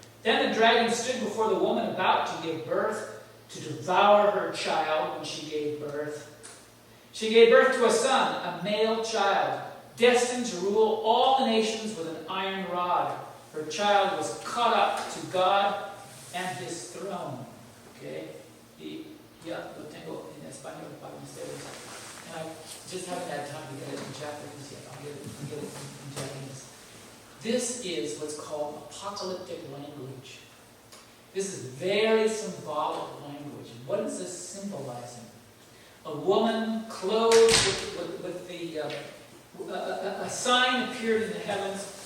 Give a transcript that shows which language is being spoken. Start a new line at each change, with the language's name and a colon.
English: Then the dragon stood before the woman about to give birth, to devour her child when she gave birth. She gave birth to a son, a male child, destined to rule all the nations with an iron rod. Her child was caught up to God and his throne. Okay?
Spanish: Ya lo tengo en español para ustedes.
English: And I just haven't had time to get it in Japanese yet. I'll get it in Japanese. This is what's called apocalyptic language. This is very symbolic language. What is this symbolizing? A woman clothed with a sign appeared in the heavens.